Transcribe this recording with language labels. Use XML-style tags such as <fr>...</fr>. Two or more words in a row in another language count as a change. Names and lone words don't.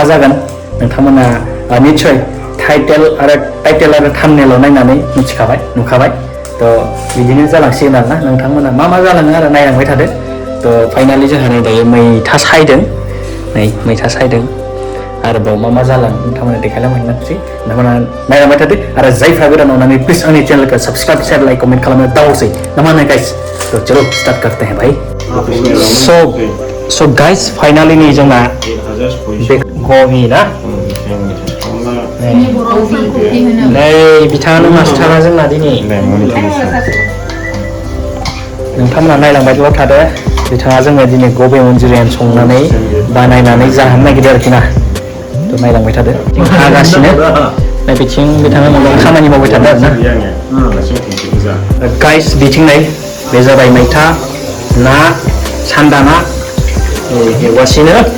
<brx>जागोन नोंथांमोना निश्चय टाइटेल आरो थाम्बनेलाव नायनानै मिथिखाबाय नुखाबाय थ' बिदिनो जालांसिगोन आरोना नोंथांमोना मा जालाङो आरो नायलांबाय थादो थ' फाइनालि जोंहा नै दायो मैथा सायदों मैथा सायदों आरोबाव मा जालाङो नोंथांमोना देखायलांनोसै नोंथांमोना नायलांबाय थादो आरो जायफ्रा गोदान अननानै प्लिज आंनि चैनलखौ</brx> <en>subscribe share like comment</en> <brx>खालामनो दावसै ना मा होनो गाइस</brx> <hi>तो चलो स्टार्ट करते हैं भाई</hi> <en>so guys finally</en> <brx>नहीं जोंना गबी ना नै बिथाङानो मास्टारा जोंना दिनै नोंथांमोना नायलांबायल' थादो बिथाङा जोङो दिनै गबी manchurian संनानै बानायनानै जाहोनो नागिरदों आरोखि ना थ' नायलांबाय थादो हागासिनो नै बिथिं बिथाङा न'आव खामानि मावबाय थादों आरोना गाइस बिथिं नै बे जाबाय मैथा ना सान्दा ना एवगासिनो</brx>